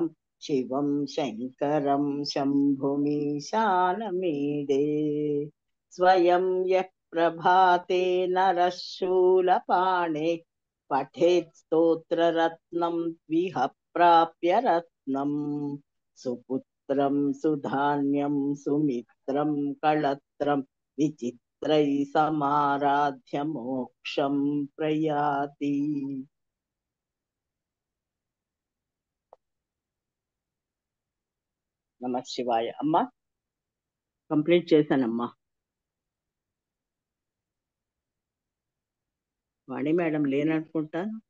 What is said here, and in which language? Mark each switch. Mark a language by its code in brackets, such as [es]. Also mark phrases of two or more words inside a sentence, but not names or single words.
[sa] शिवं शङ्करं शम्भुमीशानमीडे स्वयं यः प्रभाते नरः शूलपाणे पठेत् स्तोत्ररत्नं द्विह प्राप्य रत्नम् सुपुत्रं सुधान्यं सुमित्रं कळत्रं विचित्रैः समाराध्य मोक्षं प्रयाति। నమః శివాయ. [te] అమ్మా కంప్లీట్ చేశానమ్మా. వాణి మేడం లేననుకుంటా.